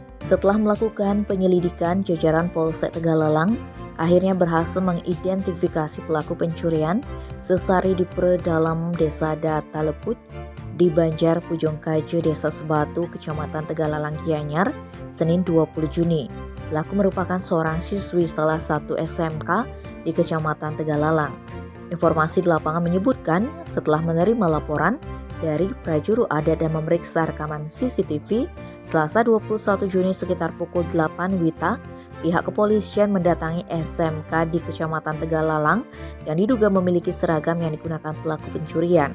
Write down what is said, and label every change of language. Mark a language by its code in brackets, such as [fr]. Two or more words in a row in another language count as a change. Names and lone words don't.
[id] Setelah melakukan penyelidikan, jajaran Polsek Tegalalang akhirnya berhasil mengidentifikasi pelaku pencurian sesari di Pura Dalam Desa Data Leput di Banjar Pujung Kaje, Desa Sebatu, Kecamatan Tegalalang, Gianyar, Senin 20 Juni. Pelaku merupakan seorang siswi salah satu SMK di Kecamatan Tegalalang. Informasi di lapangan menyebutkan setelah menerima laporan dari prajuru adat dan memeriksa rekaman CCTV, Selasa 21 Juni sekitar pukul 8 WITA, pihak kepolisian mendatangi SMK di Kecamatan Tegalalang yang diduga memiliki seragam yang digunakan pelaku pencurian.